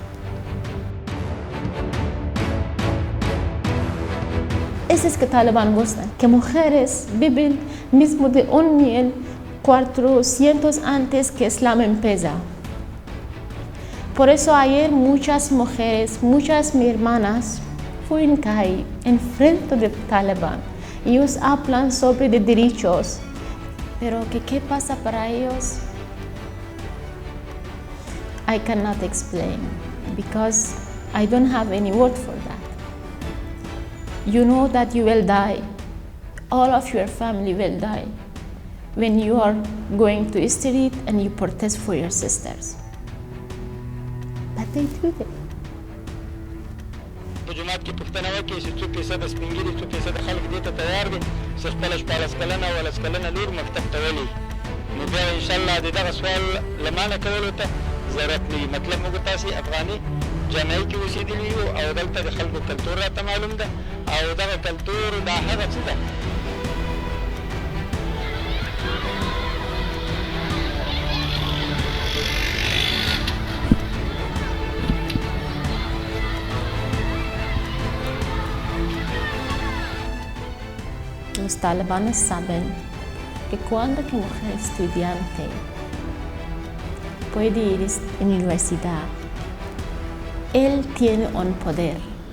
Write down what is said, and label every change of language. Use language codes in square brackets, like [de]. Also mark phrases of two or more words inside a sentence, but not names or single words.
[es] Eso es que Talibán gusta, que mujeres viven mismo de 1400 antes que Islam empieza. Por eso ayer muchas mujeres, muchas mis hermanas, fueron caer en frente del Talibán. Ellos hablan sobre los derechos, pero ¿qué pasa para ellos? [en] I cannot explain because I don't have any word for that. You know that you will die. All of your family will die when you are going to the street and you protest for your sisters. But they do it. [ps] جماعت کې پښتنه وکړي چې څو فیصده سپین ږیري څو فیصده خلک دې ته تیار دي چې خپله 14 کلنه او 10 کلنه لور مکتب ته ولي نو بیا انشاءالله د دغه سوال له مانه کولو ته ضرورت نه وي مطلب موږ تاسې افغاني جامعې کې اوسېدلي یو او دلته د خلکو کلتور راته معلوم ده او دغه کلتور دا هغه څه ده [es] Los talibanes saben que cuando una mujer estudiante puede ir a la universidad, él tiene un poder.